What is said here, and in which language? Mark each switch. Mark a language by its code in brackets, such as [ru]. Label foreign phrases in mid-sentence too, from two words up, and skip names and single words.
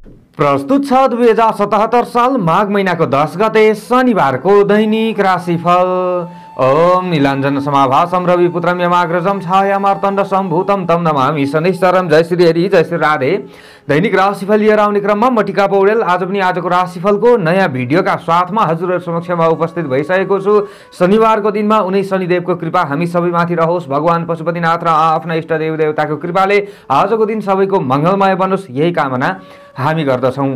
[ne] प्रस्तुत छ 2077 साल माघ महिनाको 10 गते शनिबारको दैनिक राशिफल। [sa] ओम नीलाञ्जन समाभासं रविपुत्रं यमाग्रजं छायामार्तण्ड सम्भूतं तं नमामि शनिश्चरं। [ne] जय श्री हरि, जय श्री राधे। दैनिक राशिफल लिएर आउने क्रममा म टिका पौडेल आज पनि आजको राशिफलको नयाँ भिडियोका साथमा हजुरहरु समक्षमा उपस्थित भइसकेको छु। शनिबारको दिनमा उनै शनिदेवको कृपा हामी सबैमाथि रहोस्। भगवान पशुपतिनाथ र आफ्ना इष्ट देवदेवताको कृपाले आजको दिन सबैको मङ्गलमय बनोस्, यही कामना हामी गर्दछौँ।